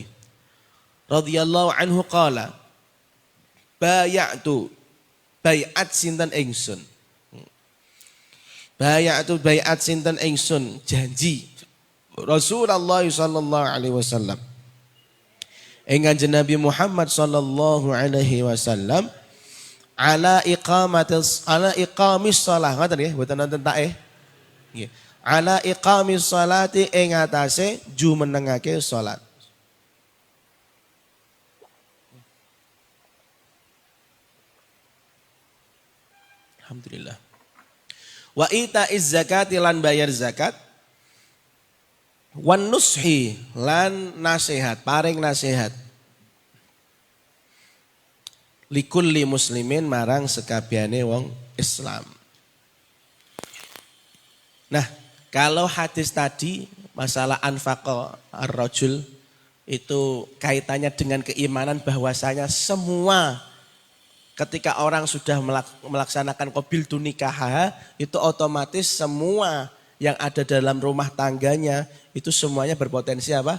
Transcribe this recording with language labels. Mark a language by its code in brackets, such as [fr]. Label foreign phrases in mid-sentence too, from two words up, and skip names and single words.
[ar] رضي الله عنه قال بيعة بيعة [jv] sinten ingsun. [ar] بيعة بيعة [jv] sinten ingsun janji [ar] Rasulullah صلى الله عليه وسلم. Kanjeng Nabi Muhammad صلى الله عليه وسلم على إقام الصلاة. [jv] Ngoten nggih, mboten nonton tae. Nggih. [ar] على إقام الصلاة [jv] ing atase jumenengake salat. Alhamdulillah. [ar] وإيتاء الزكاة [jv] lan bayar zakat. [ar] والنصح [jv] lan nasihat, paring nasihat. [ar] لكل مسلمين [jv] marang sekabehane wong Islam. [id] Nah, kalau hadis tadi masalah [ar] أنفق الرجل [id] itu kaitannya dengan keimanan bahwasanya semua ketika orang sudah melaksanakan qabil nikah itu otomatis semua yang ada dalam rumah tangganya itu semuanya berpotensi apa?